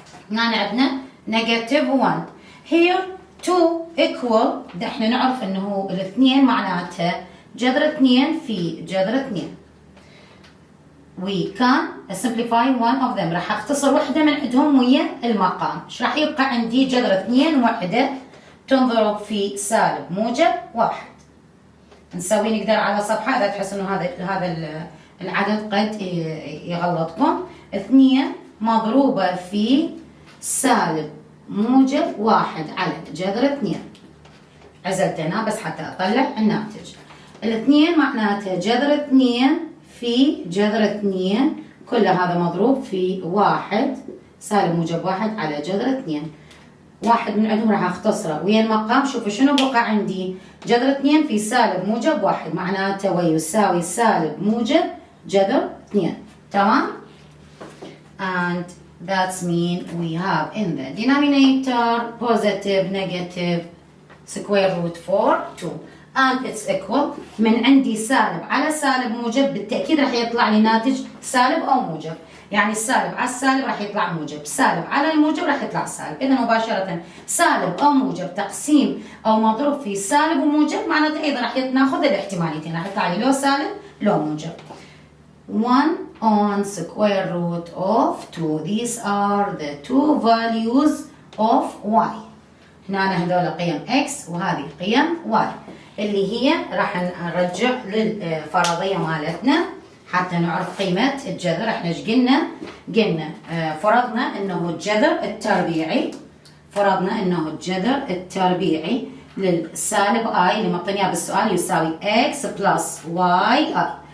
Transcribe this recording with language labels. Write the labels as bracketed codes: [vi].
[ar] هنا عندنا negative 1. [en] Here 2 equal [ar] احنا نعرف انه الاثنين معناتها جذر 2 في جذر 2. [en] We can simplify one of them. [ar] راح اختصر وحدة من عندهم ويا المقام. ايش راح يبقى عندي؟ جذر 2 وحدة تنضرب في سالب موجب 1. نسوي نقدر على صفحة إذا تحس إنه هذا العدد قد يغلطكم. 2 مضروبة في سالب موجب 1 على جذر 2. عزلت هنا بس حتى أطلع الناتج. الاثنين معناتها جذر 2 في جذر 2 كل هذا مضروب في 1 سالب موجب 1 على جذر 2. واحد من عندهم راح اختصره ويا المقام. شوفوا شنو بقى عندي؟ جذر 2 في سالب موجب 1 معناته ويساوي سالب موجب جذر 2. [en] تمام؟ And that's mean we have in the denominator positive negative square root for 2 and it's equal. [ar] من عندي سالب على سالب موجب بالتأكيد راح يطلع لي ناتج سالب أو موجب. يعني السالب على السالب راح يطلع موجب، سالب على الموجب راح يطلع سالب. إذا مباشرة سالب أو موجب تقسيم أو مضروب في سالب وموجب معناته أيضا راح ناخذ الاحتماليتين، راح يطلع لي لو سالب لو موجب. [en] 1 on square root of 2. These are the two values of y. [ar] هنا هذول قيم x وهذه قيم y اللي هي راح نرجع للفرضية مالتنا حتى نعرف قيمة الجذر. احنا ايش قلنا؟ قلنا فرضنا انه الجذر التربيعي، فرضنا انه الجذر التربيعي للسالب i اللي معطيناه بالسؤال يساوي x بلس y i.